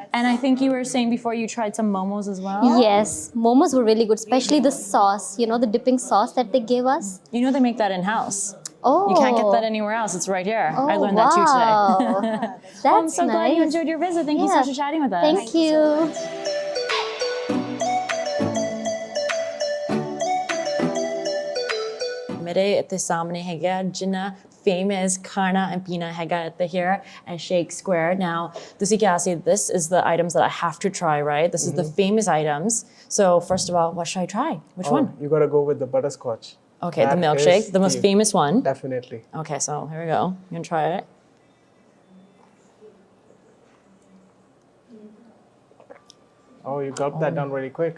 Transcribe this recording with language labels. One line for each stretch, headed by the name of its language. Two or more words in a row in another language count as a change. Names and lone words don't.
English: And I think you were saying before you tried some momos as well. Yes, momos were really good, especially the sauce, you know, the dipping sauce that they gave us. You know they make that in-house. Oh. You can't get that anywhere else. It's right here. I Oh, learned that too today. wow. That's I'm so nice. glad you enjoyed your visit. Thank you so Yeah. much for chatting with us. Thank you.
Punjabi: ਮੇਰੇ ਇੱਥੇ ਸਾਹਮਣੇ ਹੈਗਾ ਜਿੰਨਾ famous ਖਾਣਾ and ਪੀਣਾ ਹੈਗਾ ਇੱਥੇ
English: here at Shake Square. Now,
Punjabi: ਤੁਸੀਂ ਕਿਹਾ ਸੀ
English: this is the items that I have to try, right? This is the famous items. So first of all, what should I try? Which one? You gotta go with the butterscotch. Okay, the That milkshake, is the most famous one. Definitely. Okay, so here we go. You gonna try it? Oh, you gulped that down really quick.